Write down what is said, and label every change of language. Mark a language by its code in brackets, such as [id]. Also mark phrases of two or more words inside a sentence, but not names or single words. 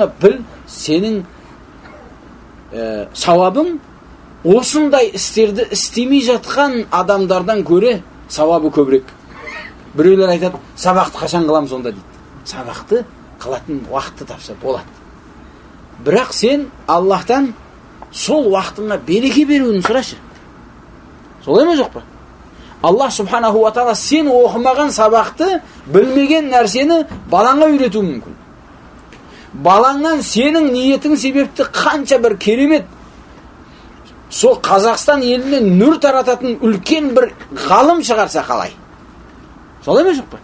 [kk] Біл, сенің сауабың осындай істерді істемей жатқан адамдардан көре сауабы көбірек. Біреулер айтады: "Сабақты қашан қыламыз сонда" дейді. Сабақты қылатын уақытты тапса болады. Бірақ сен Аллахтан сол уақытыңа береке беруін сұрашы. Солай ма жоқ па? Аллах [ar] سبحانه وتعالى [kk] сен оқымаған сабақты, білмеген нәрсені балаңа үйретуі мүмкін. Балаңнан сенің ниетің себепті қанша бір керемет, сол Қазақстан еліне нүр тарататын үлкен бір ғалым шығарса қалай? Солай ма жоқ па?